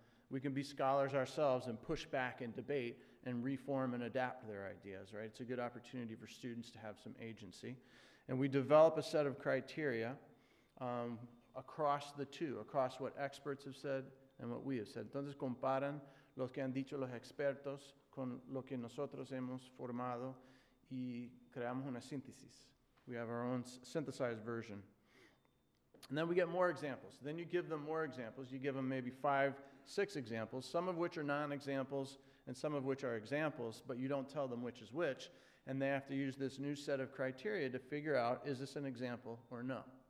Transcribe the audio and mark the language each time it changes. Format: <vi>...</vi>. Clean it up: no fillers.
<en>We can be scholars ourselves and push back and debate and reform and adapt their ideas, right? It's a good opportunity for students to have some agency. And we develop a set of criteria across the two, across what experts have said and what we have said.</en> <es>Entonces comparan los que han dicho los expertos con lo que nosotros hemos formado y creamos una síntesis.</es> <en>We have our own synthesized version. And then we get more examples. Then you give them more examples. You give them maybe 5, 6 examples, some of which are non-examples and some of which are examples, but you don't tell them which is which. And they have to use this new set of criteria to figure out, is this an example or no?</en>